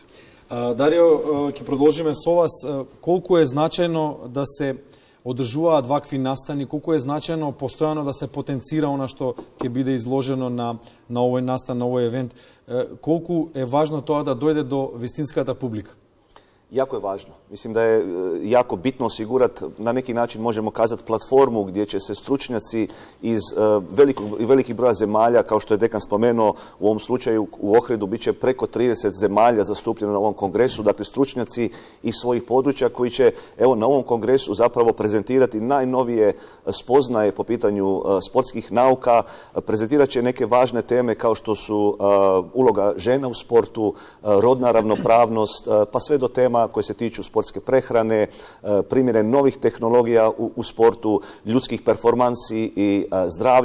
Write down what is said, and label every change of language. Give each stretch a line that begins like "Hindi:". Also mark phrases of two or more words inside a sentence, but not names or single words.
Macedonian: Дарио, ќе продолжиме со вас. Колку е значајно да се одржуваат вакви настани, колку е значајно постојано да се потенцира она што ќе биде изложено на овој настан, на овој евент, колку е важно тоа да дојде до вистинската публика?
Croatian: Jako je važno. Mislim da je jako bitno osigurati, na neki način možemo kazati, platformu gdje će se stručnjaci iz velikih broja zemalja, kao što je dekan spomenuo, u ovom slučaju u Ohridu bit će preko 30 zemalja zastupljeno na ovom kongresu, dakle stručnjaci iz svojih područja koji će na ovom kongresu zapravo prezentirati najnovije spoznaje po pitanju sportskih nauka, prezentirat će neke važne teme kao što su uloga žena u sportu, rodna ravnopravnost, pa sve do tema koje se tiču sportske prehrane, primjene novih tehnologija u sportu, ljudskih performansi i zdravlja.